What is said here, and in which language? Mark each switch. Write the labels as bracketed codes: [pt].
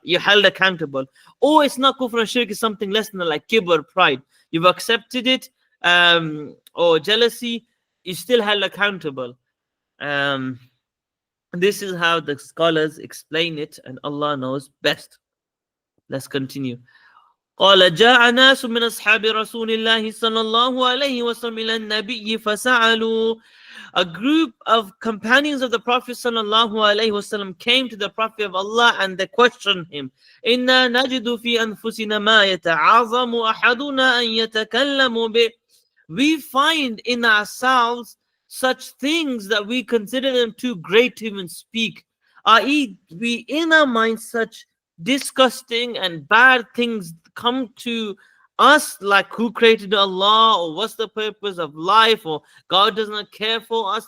[en] You're held accountable. Or it's not kufr and shirk, it's something less than like kibr, pride. You've accepted it, or jealousy, you're still held accountable. This is how the scholars explain it, and Allah knows best. Let's continue. [ar] قال جاء ناس من أصحاب رسول الله صلى الله عليه وسلم إلى النبي فسألوا. [en] A group of companions of the Prophet sallallahu alaihi wasallam came to the Prophet of Allah and they questioned him. [ar] إنا نجد في أنفسنا ما يتعاظم أحدنا أن يتكلم به. [en] We find in ourselves such things that we consider them too great to even speak. I.e., we in our minds such disgusting and bad things come to us, like who created Allah, or what's the purpose of life, or God does not care for us.